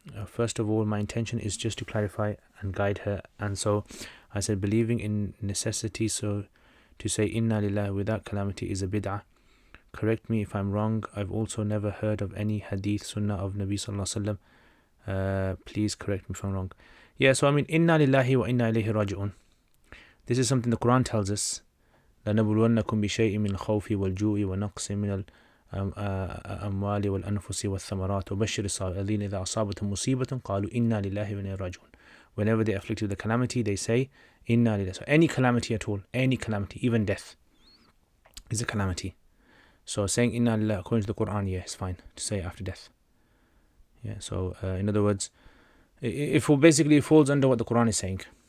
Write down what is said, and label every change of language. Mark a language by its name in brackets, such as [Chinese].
[English] First of all, my intention is just to clarify and guide her. And so I said, believing in necessity, so to say inna lillahi without calamity is a bid'ah. Correct me if I'm wrong. I've also never heard of any hadith sunnah of Nabi sallallahu alaihi wasallam. Please correct me if I'm wrong. Yeah, so I mean, [Arabic] inna lillahi wa inna ilayhi raji'un. [English] This is something the Quran tells us. [Arabic] لَنَبْلُوَنَّكُمْ بِشَيْءٍ مِّنَ الْخَوْفِ وَالْجُوعِ وَنَقْصٍ مِّنَ الأموال والأنفس والثمرات وبشر الصابرين إذا أصابتهم مصيبة قالوا إنا لله وإنا راجعون. [English] Whenever they are afflicted with a calamity, they say [Arabic] إنا لله. [English] So any calamity at all, any calamity, even death, is a calamity. So saying [Arabic] إنا لله [English] according to the Quran, yeah, it's fine to say after death. Yeah. So in other words, it basically falls under what the Quran is saying.